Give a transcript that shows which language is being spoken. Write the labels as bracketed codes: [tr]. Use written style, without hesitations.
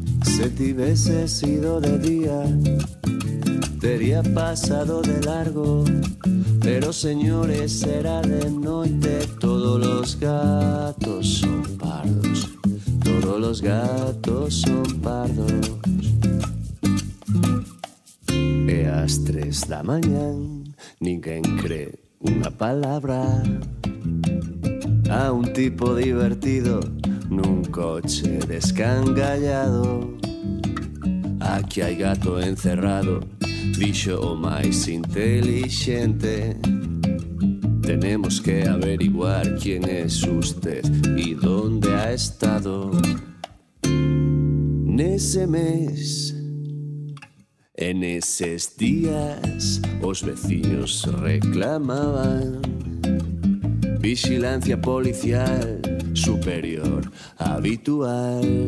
[gl] Se tivese sido de día, tería pasado de largo, pero señores, era de noite, [es] todos los gatos son pardos. Todos los gatos son pardos. [gl] E ás 3 da mañán ninguén cree unha palabra a un tipo divertido nun coche descangallado. Aquí hai gato encerrado, dixo o máis intelixente. [es] Tenemos que averiguar quién es usted y dónde ha estado. [gl] Nese mes, en eses días, os veciños reclamaban vigilancia policial superior habitual.